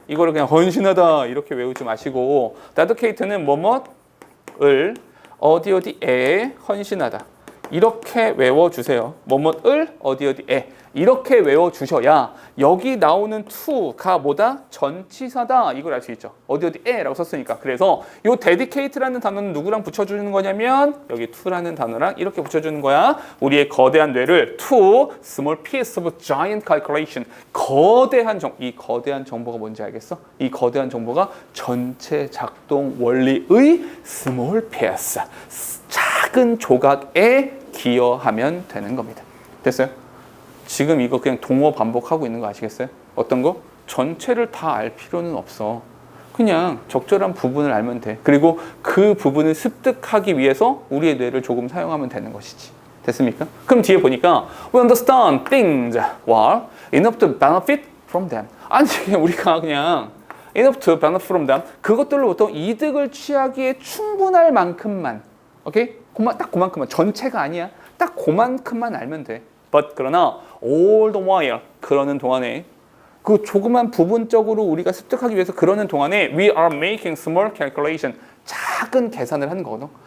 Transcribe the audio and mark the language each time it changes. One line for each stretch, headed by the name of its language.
Korean: 이거를 그냥 헌신하다 이렇게 외우지 마시고 dedicate는 뭐뭐을 어디에 헌신하다 이렇게 외워주세요. 뭐뭐을 어디에 이렇게 외워주셔야 여기 나오는 to가 뭐다? 전치사다. 이걸 알 수 있죠. 어디에라고 썼으니까. 그래서 이 dedicate라는 단어는 누구랑 붙여주는 거냐면 여기 to라는 단어랑 이렇게 붙여주는 거야. 우리의 거대한 뇌를
English: to small piece of giant calculation.
Korean: 이 거대한 정보가 뭔지 알겠어? 이 거대한 정보가 전체 작동 원리의 small piece. 작은 조각에 기여하면 되는 겁니다. 됐어요? 지금 이거 그냥 동어 반복하고 있는 거 아시겠어요? 어떤 거? 전체를 다 알 필요는 없어. 그냥 적절한 부분을 알면 돼. 그리고 그 부분을 습득하기 위해서 우리의 뇌를 조금 사용하면 되는 것이지. 됐습니까? 그럼 뒤에 보니까
English: We understand things well enough to benefit from them.
Korean: 아니 우리가 그냥
English: enough to benefit from them
Korean: 그것들로부터 이득을 취하기에 충분할 만큼만 오케이? 딱 그만큼만 전체가 아니야. 딱 그만큼만 알면 돼. But 그러나
English: all the while
Korean: 그러는 동안에 그 조그만 부분적으로 우리가 습득하기 위해서 그러는 동안에
English: we are making small calculation
Korean: 작은 계산을 하는 거거든.